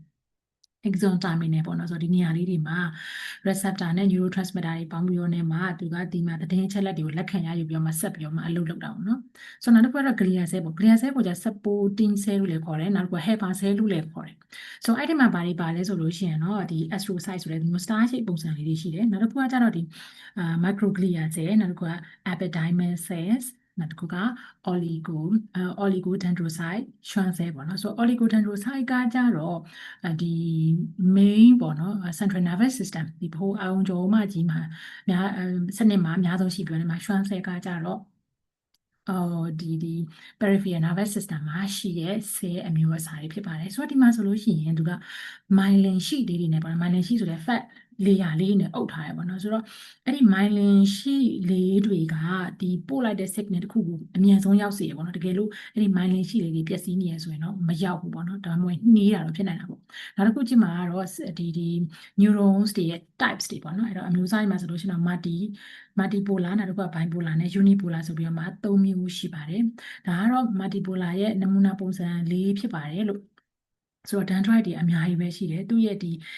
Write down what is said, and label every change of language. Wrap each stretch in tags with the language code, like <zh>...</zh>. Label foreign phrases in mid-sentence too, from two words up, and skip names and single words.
<en>axon terminal</en> <my>ပေါ့နော်ဆိုတော့ဒီနေရာလေးတွေမှာ receptor နဲ့ neurotransmitter တွေပေါင်းပြီးတော့နေမှာသူကဒီမှာသတင်းချက်လက်တွေကိုလက်ခံရယူပြီးတော့မှဆက်ပြီးတော့မှအလုပ်လုပ်တာပေါ့နော်ဆိုတော့နောက်တစ်ခုကတော့</my> <en>glia cell</en> <my>ပေါ့</my> <en>glia cell</en> <my>ကိုじゃ</my> <en>supporting cell</en> <my>လို့လည်းခေါ်တယ်နောက်တစ်ခုက</my> <en>helper cell</en> <my>လို့လည်းခေါ်တယ်ဆိုတော့အဲ့ဒီမှာဘာတွေပါလဲဆိုလို့ရှိရင်တော့ဒီ astrocyte ဆိုတဲ့ဒီ</my> <en>star shape</en> <my>ပုံစံလေးတွေရှိတယ်နောက်တစ်ခုကကြတော့ဒီ</my> <en>microglia cell</en> <my>နောက်တစ်ခုက</my> <en>epidermal cells</en> <my>နောက်တစ်ခုက oligodendrocyte ရွှမ်းဆဲပေါ့နော်ဆိုတော့ oligodendrocyte ကကြတော့ဒီ main ပေါ့နော်</my> <en>central nervous system</en> <my>ဒီဗဟိုအာရုံကြောမကြီးမှာစနစ်မှာအများဆုံးရှိပြောနေမှာရွှမ်းဆဲကကြတော့ ဒီ</my> <en>peripheral nervous system</en> <my>မှာရှိတဲ့ cell အမျိုးအစားတွေဖြစ်ပါတယ်ဆိုတော့ဒီမှာဆိုလို့ရှိရင်သူက</my> <en>myelin sheet</en> <my>လေးတွေနဲ့ပေါ့နော်</my> <en>myelin sheet</en> <my>ဆိုတဲ့</my> <en>fat layer</en> <my>လေးနဲ့အုပ်ထားရပါတော့ဆိုတော့အဲ့ဒီ</my> <en>myelin sheet</en> <my>လေးတွေကဒီပို့လိုက်တဲ့ signal တစ်ခုကိုအမြန်ဆုံးရောက်စေရပေါ့နော်တကယ်လို့အဲ့ဒီ</my> <en>myelin sheet</en> <my>လေးတွေပျက်စီးနေရဆိုရင်တော့မရောက်ဘူးပေါ့နော်ဒါမှမဟုတ်နှီးတာတော့ဖြစ်နိုင်တာပေါ့နောက်တစ်ခုကြည့်မှာကတော့ဒီ neurons တွေရဲ့ types တွေပေါ့နော်အဲ့တော့အမျိုးအစားတွေမှာဆိုလို့ရှိရင်တော့ multipolar နောက်တစ်ခုက bipolar နဲ့ unipolar ဆိုပြီးတော့မှ၃မျိုးရှိပါတယ်ဒါကတော့ multipolar ရဲ့နမူနာပုံစံလေးဖြစ်ပါတယ်လို့ဆိုတော့ dendrite တွေအများကြီးပဲရှိတယ်သူ့ရဲ့ဒီ</my>